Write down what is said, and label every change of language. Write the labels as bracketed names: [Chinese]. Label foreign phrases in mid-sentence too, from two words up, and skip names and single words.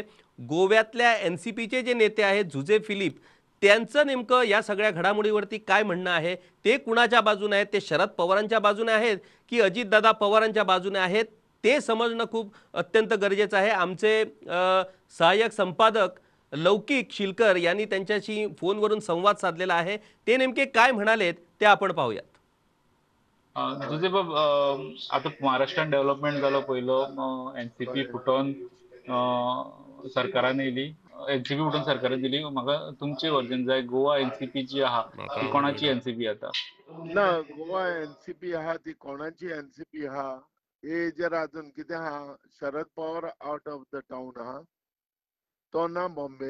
[Marathi] गोव्यातल्या NCPचे जे नेते आहेत जुझे फिलिप, त्यांचं नेमकं या सगळ्या घडामोडीवरती काय म्हणणं आहे, ते कुणाच्या बाजूने आहेत, ते शरद पवारांच्या बाजूने आहेत की अजितदादा पवारांच्या बाजूने आहेत, ते समजणं खूप अत्यंत गरजेचं आहे. आमचे सहाय्यक संपादक लौकिक शिलकर यांनी त्यांच्याशी फोनवरून संवाद साधलेला आहे. ते नेमके काय म्हणालेत ते आपण पाहूयात. [Konkani] तुझे बाब आता महाराष्ट्रात डेव्हलपमेंट झालं पहिलं एनसीपी फुटून सरकारान येयली. एनसीपी फुटून सरकारान दिली. म्हाका तुमचे वर्जन जाय. गोवा एनसीपी जी आहा ती कोणाची एनसीपी आता? ना, गोवा एनसीपी आहा ती कोणाची एनसीपी आहा हे जर अजून कितें आहा, शरद पवार [English] out of the town [Konkani] आहा, तो ना बॉम्बे.